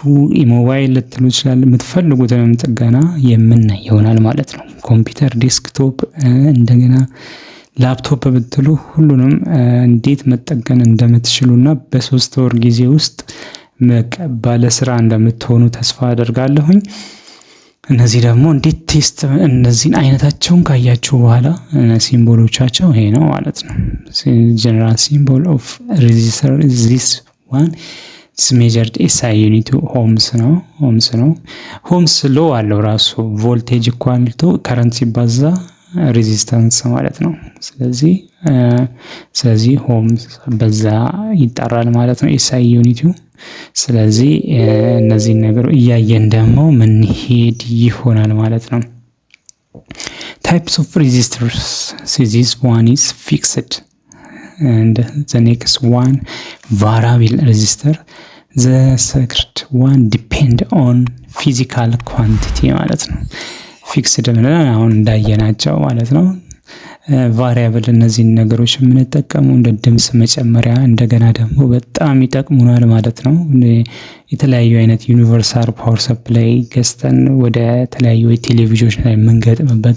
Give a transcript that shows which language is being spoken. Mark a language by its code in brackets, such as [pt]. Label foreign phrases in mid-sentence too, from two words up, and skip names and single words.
[am] ኢሞባይል ልትሉ ይችላል። የምትፈልጉትንም ጥገና የምናይ ይሆናል ማለት ነው። ኮምፒውተር፣ ዴስክቶፕ እንደገና ላፕቶፕ ብትሉ ሁሉንም እንዴት መጠገን እንደምትችሉና በ3 ወር ጊዜ ውስጥ ባለ ስራ እንደምትሆኑ ተስፋ አደርጋለሁኝ። እነዚህ ደግሞ እንዴት ቴስት እነዚህን አይነታቸውን ካያችሁ በኋላ ሲምቦሎቻቸው ይሄ ነው ማለት ነው። [en] general symbol of resistor is this one. it's measured SI unit ohms [am] ነው። ohms ሎ አለው ራሱ [en] voltage equal to current [am] ሲባዛ ሬዚስታንስ ማለት ነው። ስለዚህ ohms በዛ ይጣራል ማለት ነው SI ዩኒቱ። ስለዚህ እነዚህ ነገሮች እያየን ደግሞ ምን ሄድ ይሆናል ማለት ነው። [en] types of resistors. so this one is fixed and the next one variable resistor. the second one depend on physical quantity [am] ማለት ነው። ፊክስድ ብለን አሁን እንዳየናቸው ማለት ነው። ቫሪያብል እነዚህን ነገሮች የምንጠቀመው እንደ ድምጽ መጨመሪያ እንደገና ደግሞ በጣም ይጠቅሙናል ማለት ነው። የተለያዩ አይነት [en] universal power supply [am] ገዝተን ወደ ተለያዩ ቴሌቪዥኖች ላይ የምንገጥምበት